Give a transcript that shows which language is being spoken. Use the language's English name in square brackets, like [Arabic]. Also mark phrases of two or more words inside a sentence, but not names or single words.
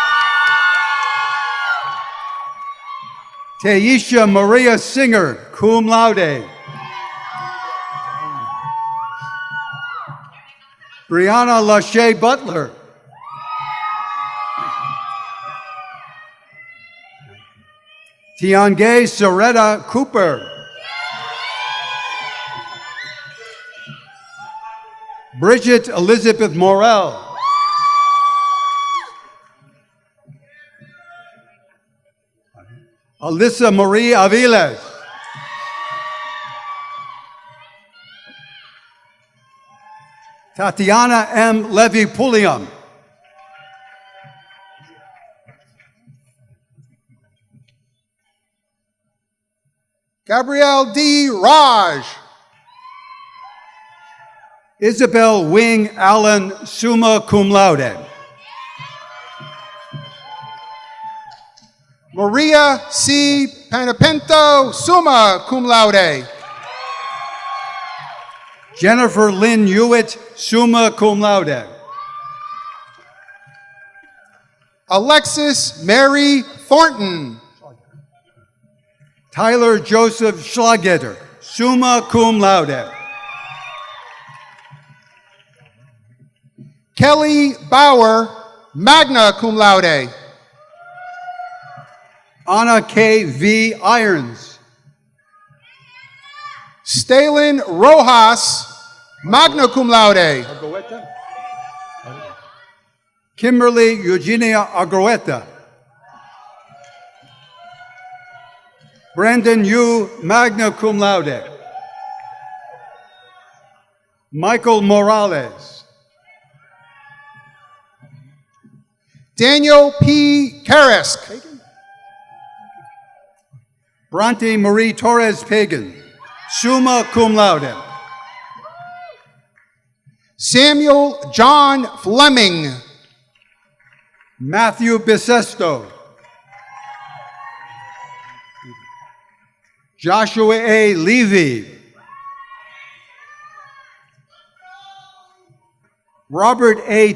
[English] Taisha Maria Singer, [Latin] cum laude. [English] Brianna Lachey Butler. Tiange Soretta Cooper. Bridget Elizabeth Morel. Alyssa Marie Aviles. Tatiana M. Levy Pulliam. Gabrielle D. Raj. Isabel Wing Allen, [Latin] summa cum laude. [English] Maria C. Panapento, [Latin] summa cum laude. [English] Jennifer Lynn Hewitt, [Latin] summa cum laude. [English] Alexis Mary Thornton. Tyler Joseph Schlageter, [Latin] summa cum laude. [English] Kelly Bauer, [Latin] magna cum laude. [English] Anna K. V. Irons. Stalin Rojas, [Latin] magna cum laude. [English] Kimberly Eugenia Argueta. Brandon Yu, [Latin] magna cum laude. [English] Michael Morales. Daniel P. Karisk. Bronte Marie Torres Pagan, [Latin] summa cum laude. [English] Samuel John Fleming. Matthew Bisesto. Joshua A. Levy. Robert A.